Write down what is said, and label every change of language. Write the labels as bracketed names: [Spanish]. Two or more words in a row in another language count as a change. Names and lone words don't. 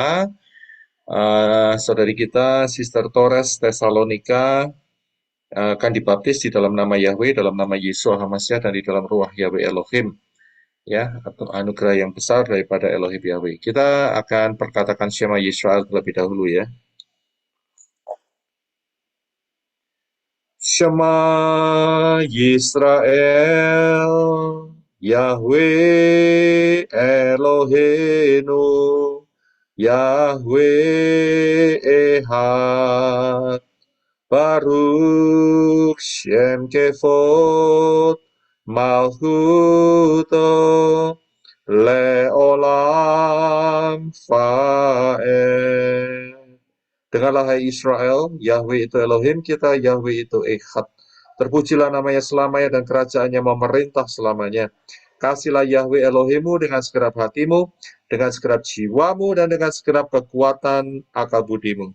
[Indonesian] Saudari kita, Sister Torres Tesalonika, akan dibaptis di dalam nama Yahweh, dalam nama Yeshua HaMashiach, dan di dalam ruah Yahweh Elohim. Ya, atau anugerah yang besar daripada Elohim Yahweh. Kita akan perkatakan [Hebrew] שמע ישראל [Indonesian] terlebih dahulu ya. [Hebrew] שמע ישראל יהוה אלוהינו יהוה אחד ברוך שם כבוד מלכותו לעולם ועד. [Indonesian] Dengarlah hai Israel, Yahweh itu Elohim kita, Yahweh itu Echad. Terpujilah namanya selamanya dan kerajaannya memerintah selamanya. Kasihlah Yahweh Elohimmu dengan segenap hatimu, dengan segenap jiwamu, dan dengan segenap kekuatan akal budimu.